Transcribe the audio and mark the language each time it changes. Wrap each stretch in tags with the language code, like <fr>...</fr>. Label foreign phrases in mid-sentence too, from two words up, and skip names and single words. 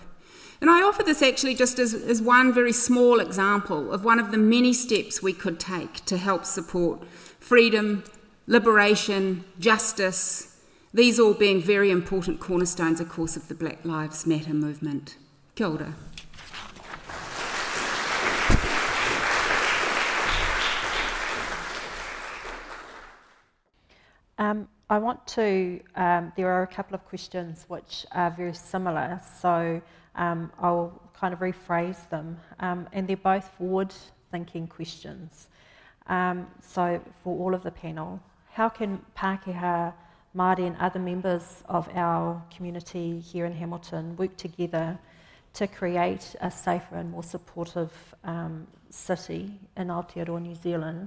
<en>And I offer this actually just as one very small example of one of the many steps we could take to help support freedom, liberation, justice, these all being very important cornerstones, of course, of the Black Lives Matter movement.</en> <mi>Kia ora.</mi> <en>I want to, there are a couple of questions which are very similar, so I'll kind of rephrase them, and they're both forward-thinking questions. So for all of the panel, how can Pākehā, Māori and other members of our community here in Hamilton work together to create a safer and more supportive city in Aotearoa, New Zealand?</en>